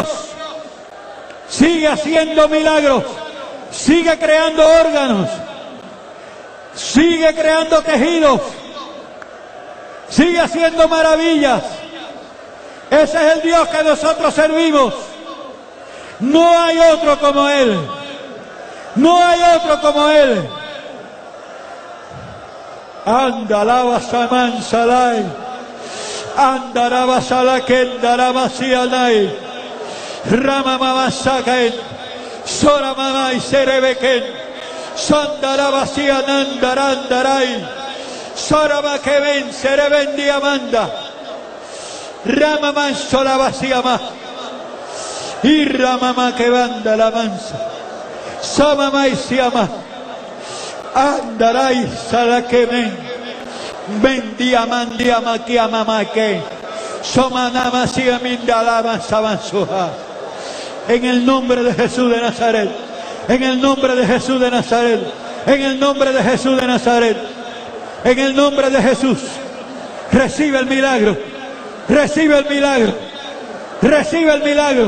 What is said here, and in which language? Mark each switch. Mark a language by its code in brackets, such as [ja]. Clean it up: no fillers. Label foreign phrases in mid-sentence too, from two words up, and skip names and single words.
[es] Sigue haciendo milagros, sigue creando órganos, sigue creando tejidos, sigue haciendo maravillas. Ese es el Dios que nosotros servimos. No hay otro como Él. No hay otro como Él. Anda, lava saman salai. Anda, lava salaken, darama sianai. Rama mama sakaen. Sora mama y serebeken. Sandaraba sianandarandarai. Sora ma que ven, sereben diamanda. Rama manso la vacía más. Y rama que banda la mansa. Sama maisiama. Andarai salakemen. Bendiamandia maquiama maque. Somanama siaminda la mansabansuja. En el nombre de Jesús de Nazaret. En el nombre de Jesús de Nazaret. En el nombre de Jesús de Nazaret. En el nombre de Jesús. Recibe el milagro. Recibe el milagro. Recibe el milagro.